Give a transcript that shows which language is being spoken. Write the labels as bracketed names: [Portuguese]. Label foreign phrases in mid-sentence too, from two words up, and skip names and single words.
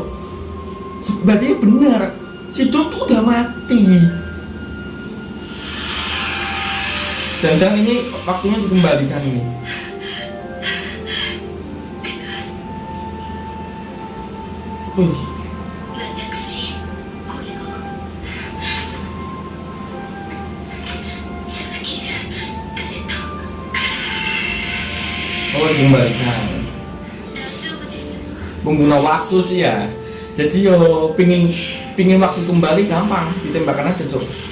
[Indonesian] Berarti benar, Sido tuh udah mati. Jangan-jangan ini waktunya dikembalikan nih. Wih. [Japanese] 私、これを続ける。誰と [Indonesian] Oh, dikembalikan. [Japanese] 大丈夫ですの。 [Indonesian] Pengguna waktu sih ya. Jadi yo pingin waktu kembali gampang, ditembakkan aja, Cuk.